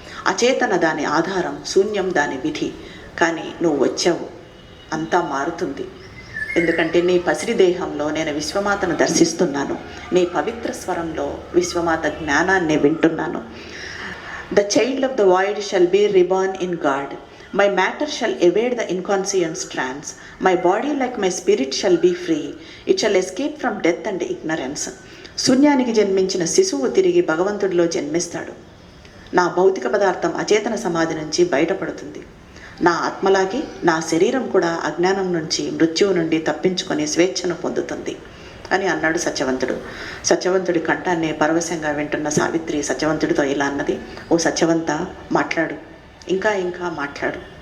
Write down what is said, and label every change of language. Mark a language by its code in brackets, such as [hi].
[te] అచేతన దాని ఆధారం, శూన్యం దాని విధి. కానీ నువ్వు వచ్చావు, అంతా మారుతుంది. ఎందుకంటే నీ పసిడి దేహంలో నేను విశ్వమాతను దర్శిస్తున్నాను. నీ పవిత్ర స్వరంలో విశ్వమాత జ్ఞానాన్ని వింటున్నాను. [en] The child of the void shall be reborn in God. My matter shall evade the inconscient strands. My body, like my spirit, shall be free. It shall escape from death and ignorance. [te] శూన్యానికి జన్మించిన శిశువు తిరిగి భగవంతుడిలో జన్మిస్తాడు. నా భౌతిక పదార్థం అచేతన సమాధి నుంచి బయటపడుతుంది. నా ఆత్మలాగే నా శరీరం కూడా అజ్ఞానం నుంచి, మృత్యువు నుండి తప్పించుకొని స్వేచ్ఛను పొందుతుంది అని అన్నాడు సత్యవంతుడు. సత్యవంతుడి కంఠాన్ని పరవశంగా వింటున్న సావిత్రి సత్యవంతుడితో ఇలా అన్నది, ఓ సత్యవంత, మాట్లాడు, ఇంకా ఇంకా మాట్లాడు.